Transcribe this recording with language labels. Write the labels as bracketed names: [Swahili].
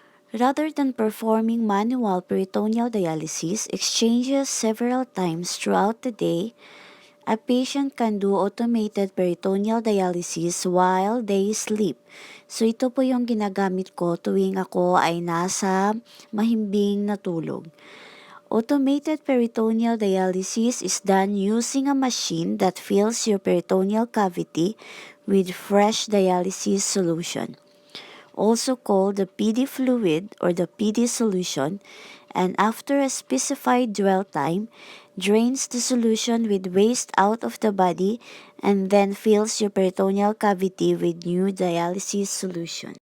[English] Rather than performing manual peritoneal dialysis exchanges several times throughout the day, a patient can do automated peritoneal dialysis while they sleep. [Filipino] So ito po yung ginagamit ko tuwing ako ay nasa mahimbing na tulog. [English] Automated peritoneal dialysis is done using a machine that fills your peritoneal cavity with fresh dialysis solution, also called the PD fluid or the PD solution, and after a specified dwell time, drains the solution with waste out of the body and then fills your peritoneal cavity with new dialysis solution.